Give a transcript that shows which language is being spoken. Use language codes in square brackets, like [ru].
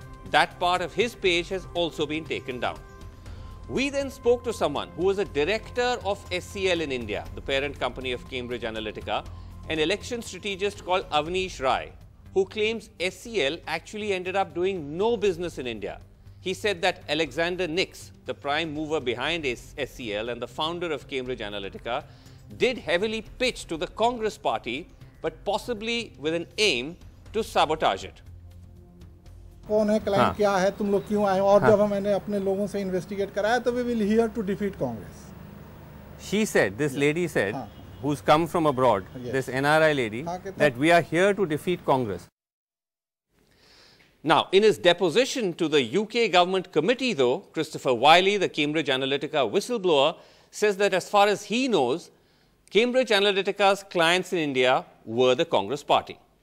[en] That part of his page has also been taken down. We then spoke to someone who was a director of SCL in India, the parent company of Cambridge Analytica, an election strategist called Avnish Rai, who claims SCL actually ended up doing no business in India. He said that Alexander Nix, the prime mover behind SCL and the founder of Cambridge Analytica, did heavily pitch to the Congress party, but possibly with an aim to sabotage it. [hi] कौन है client क्या है तुम लोग क्यों आए और जब मैंने अपने लोगों से इन्वेस्टिगेट कराया तो [en] we will here to defeat Congress. She said, this lady said, who's come from abroad, this NRI lady, that we are here to defeat Congress. Now, in his deposition to the UK government committee though, Christopher WYLIE, the Cambridge Analytica whistleblower, says that as far as he knows, Cambridge Analytica's clients in India were the Congress party.